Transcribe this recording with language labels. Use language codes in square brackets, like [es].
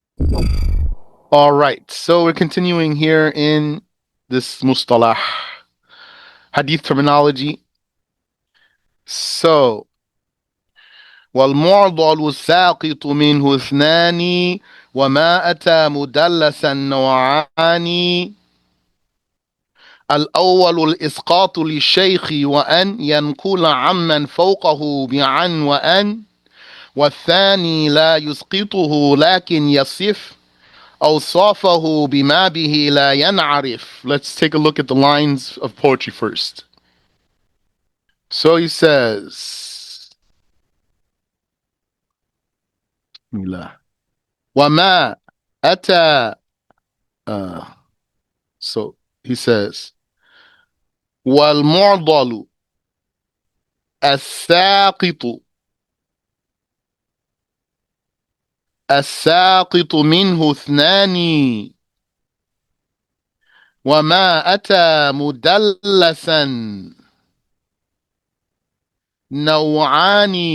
[en] All right, so we're continuing here in this mustalah hadith terminology. [ar] So, والمعضل الساقط منه اثنان وما أتى مدلسا نوعان. الأول الإسقاط للشيخ وأن ينقل عمن فوقه بعن وأن، والثاني لا يسقطه لكن يصف أوصافه بما به لا ينعرف. [en] Let's take a look at the lines of poetry first. So he says, [ar] وما أتى. [en] Uh, so he says, [ar] والمعضل الساقط الساقط منه اثنان وما أتى مدلسا نوعان.